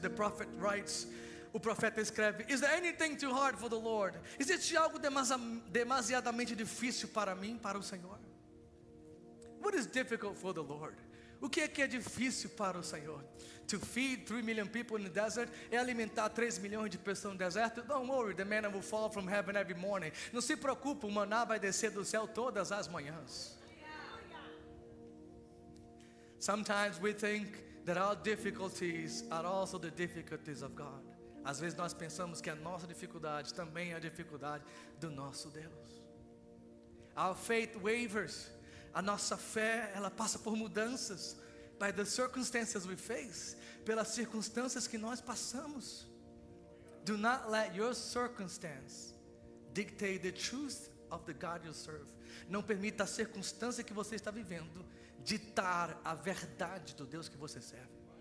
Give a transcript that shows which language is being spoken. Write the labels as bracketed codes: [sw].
[en] The prophet writes, [pt] o profeta escreve: [en] Is there anything too hard for the Lord? [pt] Existe algo demasiadamente difícil para mim, para o Senhor? [en] What is difficult for the Lord? [pt] O que é difícil para o Senhor? [en] To feed 3 million people in the desert, [pt] é alimentar 3 milhões de pessoas no deserto? [en] Don't worry, the manna will fall from heaven every morning. [pt] Não se preocupe, o maná vai descer do céu todas as manhãs. [en] Sometimes we think that our difficulties are also the difficulties of God. [pt] Às vezes nós pensamos que a nossa dificuldade também é a dificuldade do nosso Deus. [en] Our faith wavers. [pt] A nossa fé, ela passa por mudanças. [en] By the circumstances we face. [pt] Pelas circunstâncias que nós passamos. [en] Do not let your circumstance dictate the truth of the God you serve. [pt] Não permita a circunstância que você está vivendo ditar a verdade do Deus que você serve.